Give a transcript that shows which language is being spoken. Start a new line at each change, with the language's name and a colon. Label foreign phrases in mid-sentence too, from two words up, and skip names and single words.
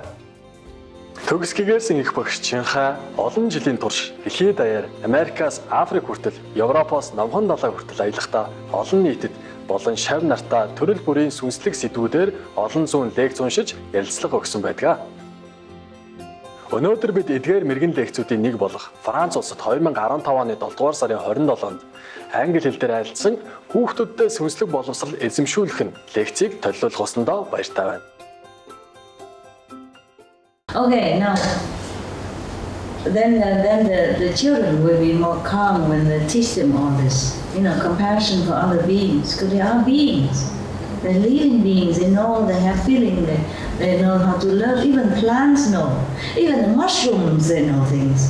Mongolian: Төгс гэгээрсэн их багш Чинхай олон жилийн турш дэлхий даяар Америкаас Африк хүртэл, Европоос Номхон далай хүртэл аялахдаа олон нийтэд болон шав нартаа төрөл бүрийн сүнслэг сэдвүүдээр олон зуун лекц уншиж ярилцлага өгсөн байдаг. Өнөөдөр бид эдгээр мэрэгэн лекцүүдийн нэг болох Франц улсад 2015 оны 7 дугаар сарын 27-нд англи хэл дээр айлдсан хүүхдүүдтэй сүнслэг боловсрол эзэмшүүлэх нь лекцийг төлөвлөх усандаа баяртай байна.
English: Okay, now then the children will be more calm when they teach them all this, compassion for other beings, because they are beings. They're living beings, they know, they have feeling, they know how to love, even plants know, even the mushrooms, they know things.